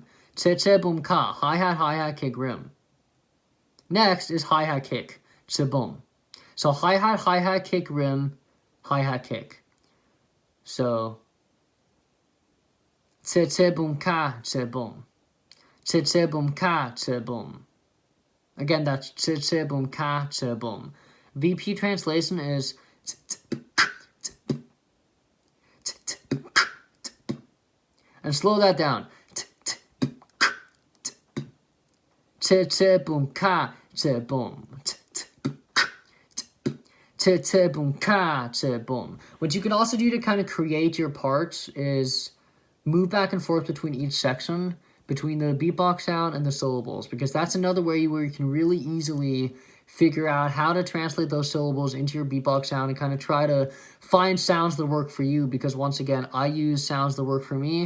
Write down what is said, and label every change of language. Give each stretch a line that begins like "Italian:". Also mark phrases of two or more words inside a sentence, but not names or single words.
English: Te boom ka, hi-hat, kick, rim. Next is hi-hat, kick, te boom. So hi-hat, kick, rim, hi-hat, kick. So Tse tse boom ka tse boom. Tse tse boom ka tse boom. Again, that's tse tse boom ka tse boom. VP translation is and slow that down. Tse tse boom ka tse boom. Tse tse boom ka tse boom. What you can also do to kind of create your parts is move back and forth between each section, between the beatbox sound and the syllables, because that's another way where you can really easily figure out how to translate those syllables into your beatbox sound and kind of try to find sounds that work for you, because once again, I use sounds that work for me.